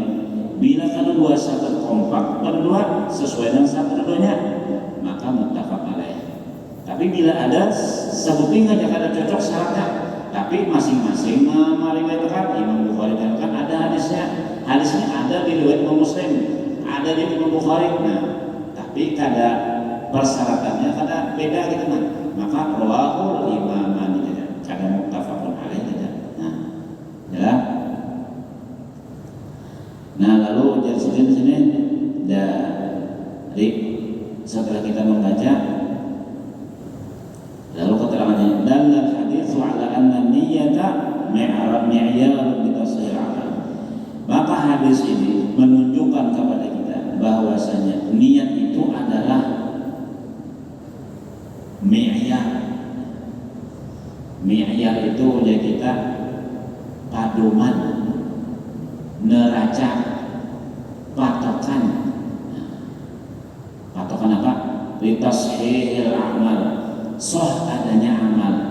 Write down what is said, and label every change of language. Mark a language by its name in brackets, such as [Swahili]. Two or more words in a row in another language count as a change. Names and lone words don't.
[Indonesian] Bila kedua syarat kompak, berdua sesuai dengan syarat keduanya, maka [Arabic] muttafaq alaih. [Indonesian] Tapi bila ada sebutin aja kada cocok syaratnya, tapi masing-masing meriwayatkan, Imam Bukhari kan ada hadisnya ada di riwayat Imam Muslim, ada di Imam Bukhari. Nah, tapi kada persyaratannya kada beda gitu kan. Maka [Arabic] rawahul imaman [Indonesian] aja, kada [Arabic] muttafaqun alaih [Indonesian] aja. Nah, jelas. Nah, lalu jadi sini dari setelah kita membaca, lalu keterangannya dan hadis [Arabic] ala anna niyyata mi'yar li tashih amal. [Indonesian] Maka hadis ini menunjukkan kepada kita bahwasanya niat itu adalah mi'yar itu ya kita paduman, neraca, patokan [Arabic] litashihil amal, [Indonesian] sah adanya amal.